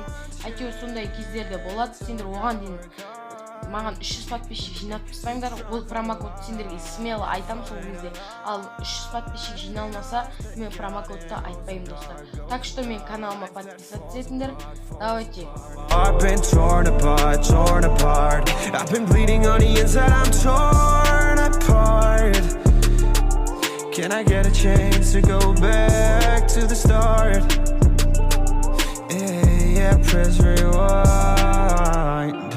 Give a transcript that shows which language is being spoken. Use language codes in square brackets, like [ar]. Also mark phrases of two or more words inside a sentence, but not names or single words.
[kk] Әйтеуір сондай кездерде болады. Сендер оған дейін маған 300 подписчик жинап тастаңдар. Ол промокод сендерге смело айтам сол кезде. Ал 300 подписчик жиналмаса, мен промокодты айтпаймын достар. [ru] Так что [kk] мен каналыма подписаться етіңдер. [ru] Давайте. [en] I've been torn apart. I've been bleeding on the inside, I'm torn apart. Can I get a chance to go back to the start? Yeah, press rewind.